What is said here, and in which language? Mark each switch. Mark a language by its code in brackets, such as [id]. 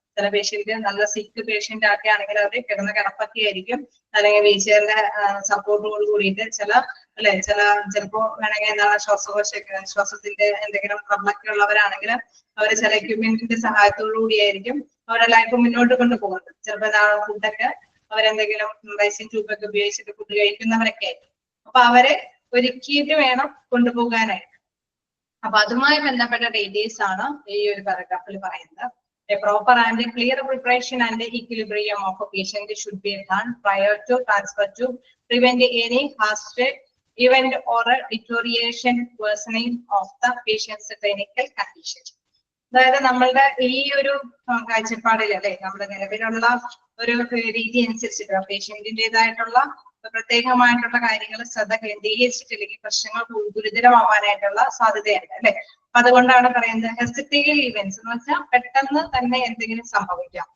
[ml] ചില പേഷ്യന്റ് നല്ല സിക്ക് പേഷ്യന്റ് ഒക്കെ ആണെങ്കിൽ അവർ കിടന്ന കിടപ്പൊക്കെ ആയിരിക്കും, അല്ലെങ്കിൽ വീൽചെയറിന്റെ സപ്പോർട്ടോട് കൂടിയിട്ട് ചിലപ്പോ വേണമെങ്കിൽ എന്താണ് ശ്വാസത്തിന്റെ എന്തെങ്കിലും പ്രോബ്ലമൊക്കെ ഉള്ളവരാണെങ്കിൽ അവർ ചില എക്യുപ്മെന്റിന്റെ സഹായത്തോടു കൂടിയായിരിക്കും അവരുടെ ലൈഫ് മുന്നോട്ട് കൊണ്ടുപോകുന്നത്. ചിലപ്പോൾ ഫുഡൊക്കെ അവരെന്തെങ്കിലും റൈസിംഗ് ട്യൂബൊക്കെ ഉപയോഗിച്ചിട്ട് ഫുഡ് കഴിക്കുന്നവരൊക്കെ ആയിരിക്കും. അപ്പൊ അവരെ ഒരുക്കിയിട്ട് വേണം കൊണ്ടുപോകാനായിട്ട്. അപ്പൊ അതുമായി ബന്ധപ്പെട്ട ഡീറ്റെയിൽസ് ആണ് ഈ ഒരു പാരഗ്രാഫിൽ പറയുന്നത്. [en] A proper and clear preparation and equilibrium of a patient should be done prior to transfer to prevent any hostile event or a deterioration worsening of the patient's clinical condition. [ml] അതായത് നമ്മളുടെ ഈ ഒരു കാഴ്ചപ്പാടിൽ അല്ലെ, നമ്മുടെ നിലവിലുള്ള ഒരു രീതി അനുസരിച്ചിട്ട് പേഷ്യന്റിന്റേതായിട്ടുള്ള പ്രത്യേകമായിട്ടുള്ള കാര്യങ്ങൾ ശ്രദ്ധ കേന്ദ്രീകരിച്ചിട്ടില്ലെങ്കിൽ പ്രശ്നങ്ങൾ ഗുരുതരമാവാനായിട്ടുള്ള സാധ്യതയുണ്ട് അല്ലെ. അപ്പൊ അതുകൊണ്ടാണ് പറയുന്നത് ഹെസിറ്റേറ്റഡ് ഈവെന്റ്സ് എന്ന് വെച്ചാൽ പെട്ടെന്ന് തന്നെ എന്തെങ്കിലും സംഭവിക്കാം.